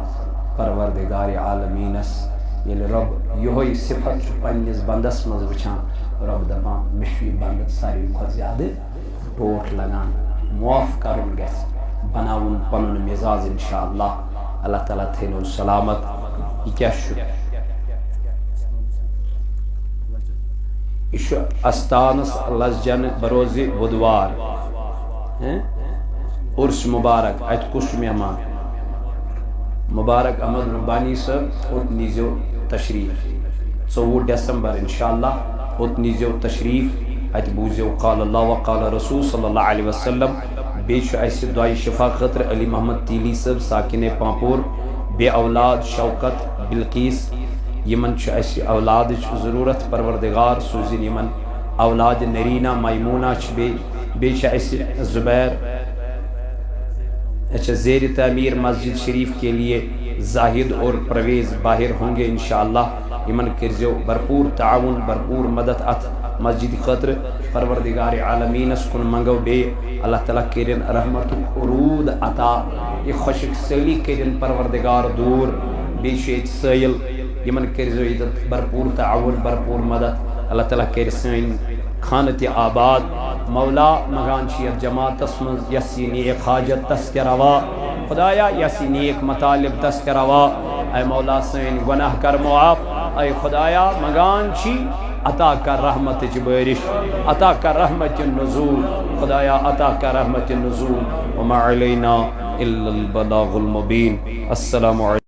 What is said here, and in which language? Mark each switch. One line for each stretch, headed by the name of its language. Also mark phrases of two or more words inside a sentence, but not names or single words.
Kashmiri: پروردگارِ عالمیٖنس ییٚلہِ رب یہوے صفت چھُ پننِس بندس منٛز وٕچھان رب دپان مےٚ چھُ یہِ بنٛد ساروی کھۄتہٕ زیادٕ ٹوٹھ لگان معاف کرُن گژھِ بناون پنن مزاج انشاءاللہ اللہ تعالیٰ تھینو سلامت یہ کیا چھُ یہ چھُ استانس لسجن بروز بدوار عرس مبارک ات کُس چھُ مہمان مبارک احمد ربانی صٲب اوٚت نیٖزیو تشریف 24 ڈیسمبر انشاءاللہ اوٚت نیٖزیو تشریف ات بوٗزیو
Arabic: قال اللہ وقال رسول صلی اللہ علیہ وسلم
Kashmiri: بیٚیہِ چھُ اَسہِ دعایہِ شفا خٲطرٕ علی محمد تیلی صٲب ساکِنے پامپور بے اولاد شوکت بلقیس یمن چھُ اَسہِ اولادٕچ ضروٗرت پروردگار سوٗزِن یمن اولاد نریٖنا میموٗنا چھِ بیٚیہِ چھِ اَسہِ زبیر
Urdu: اچھا زیر تعمیر مسجد شریف کے لیے زاہد اور پرویز باہر ہوں گے انشاءاللہ
Kashmiri: یمن کٔرۍزیو بھرپور تعاون بھرپور مدد اتھ مسجد خاطر پروردگار عالمینس کن منگو بیٚیہِ اللہ تعالیٰ کٔرِن رحمتُک عروٗد عطا یہ خۄشک سٲلی کٔرِن پروردگار دوٗر بیٚیہِ چھُ ییٚتہِ سٲیِل یمن کٔرۍزیو ییٚتٮ۪تھ بھرپور تعاون بھرپور مدد اللہ تعالیٰ کٔرِ سٲنۍ خانہ تہِ آباد مولا منگان چھِ یتھ جماعتس منٛز یس یہِ نیک حاجت تس تہِ روا خدایا یس یہِ نیک مطالب تس تہِ روا اے مولا سٲنۍ گۄناہ کر معاف اے خدایا منگان چھی عطا کر رحمتٕچ بٲرِش عطا کر رحمتِ نزول خدایا عطا کر رحمتِ نزول
Arabic: وما علینا الا البلاغ المبین السلام علیکم